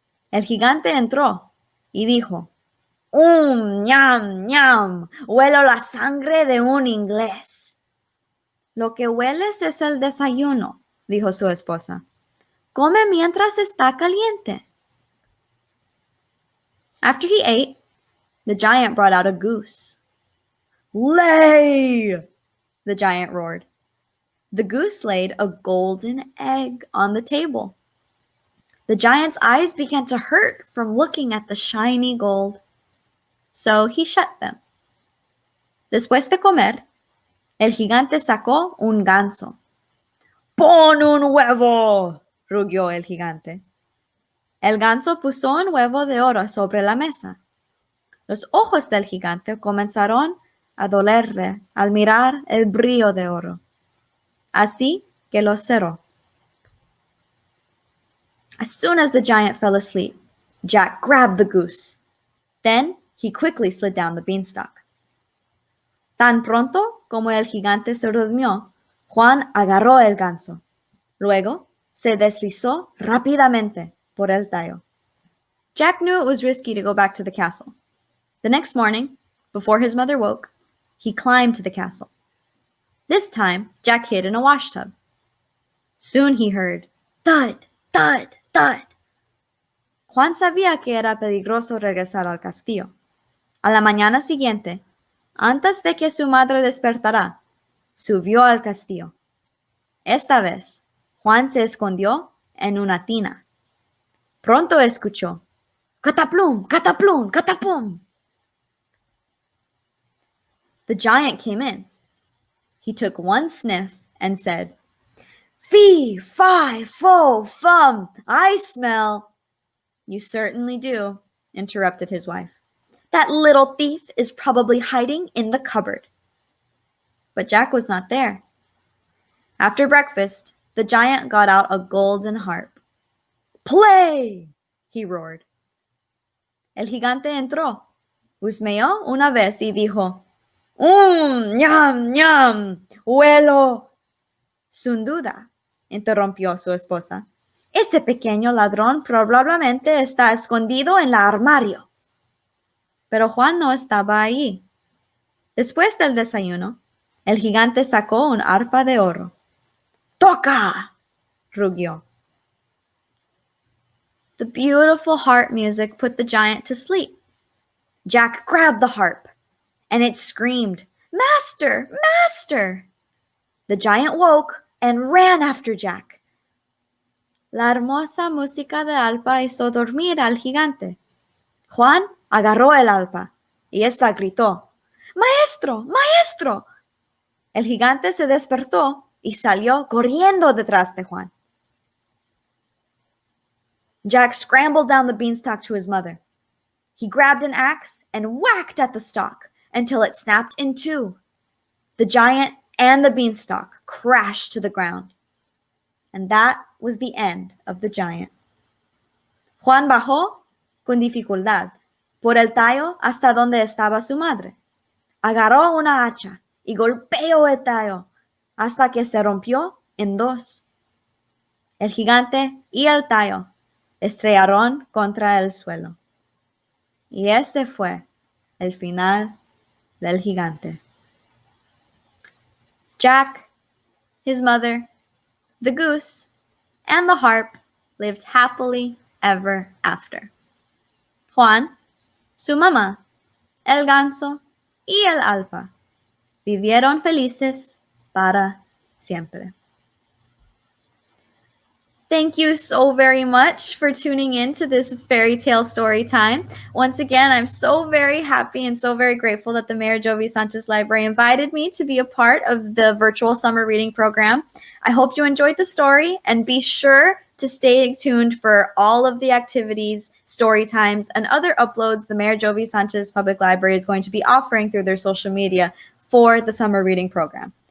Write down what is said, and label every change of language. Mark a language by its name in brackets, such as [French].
[Spanish] El gigante entró y dijo, ñam, ñam, huelo la sangre de un inglés. Lo que hueles es el desayuno, dijo su esposa. Come mientras está caliente. [English] After he ate, the giant brought out a goose. "Lay!" the giant roared. The goose laid a golden egg on the table. The giant's eyes began to hurt from looking at the shiny gold. So he shut them. [Spanish] Después de comer, el gigante sacó un ganso. "Pon un huevo", rugió el gigante. El ganso puso un huevo de oro sobre la mesa. Los ojos del gigante comenzaron a dolerle al mirar el brillo de oro. Así que lo cerró. [English] As soon as the giant fell asleep, Jack grabbed the goose. Then he quickly slid down the beanstalk. [Spanish] Tan pronto como el gigante se durmió, Juan agarró el ganso. Luego se deslizó rápidamente por el tallo. [English] Jack knew it was risky to go back to the castle. The next morning, before his mother woke, he climbed to the castle. This time, Jack hid in a washtub. Soon he heard thud, thud, thud. [Spanish] Juan sabía que era peligroso regresar al castillo. A la mañana siguiente, antes de que su madre despertara, subió al castillo. Esta vez, Juan se escondió en una tina. Pronto escuchó, "Cataplum, cataplum, catapum." [English] The giant came in. He took one sniff and said, "Fee, fi, fo, fum, I smell." "You certainly do," interrupted his wife. "That little thief is probably hiding in the cupboard." But Jack was not there. After breakfast, the giant got out a golden harp. "Play!" he roared. [Spanish] El gigante entró, husmeó una vez y dijo, ñam, ñam, huelo. Sin duda, interrumpió su esposa. Ese pequeño ladrón probablemente está escondido en el armario. Pero Juan no estaba allí. Después del desayuno, el gigante sacó un arpa de oro. ¡Toca!, rugió. [English] The beautiful harp music put the giant to sleep. Jack grabbed the harp, and it screamed, "Master! Master!" The giant woke and ran after Jack. [Spanish] La hermosa música de arpa hizo dormir al gigante. Juan agarró el arpa y ésta gritó, "¡Maestro! ¡Maestro!" El gigante se despertó y salió corriendo detrás de Juan. [English] Jack scrambled down the beanstalk to his mother. He grabbed an axe and whacked at the stalk until it snapped in two. The giant and the beanstalk crashed to the ground. And that was the end of the giant. [Spanish] Juan bajó con dificultad por el tallo hasta donde estaba su madre. Agarró una hacha y golpeó el tallo hasta que se rompió en dos. El gigante y el tallo estrellaron contra el suelo. Y ese fue el final del gigante. [English] Jack, his mother, the goose, and the harp lived happily ever after. [Spanish] Juan, su mamá, el ganso y el alpa vivieron felices para siempre. [English] Thank you so very much for tuning in to this fairy tale story time. Once again, I'm so very happy and so very grateful that the Mayor Jovi Sanchez Library invited me to be a part of the virtual summer reading program. I hope you enjoyed the story, and be sure to stay tuned for all of the activities, story times, and other uploads the Mayor Jovi Sanchez Public Library is going to be offering through their social media for the summer reading program.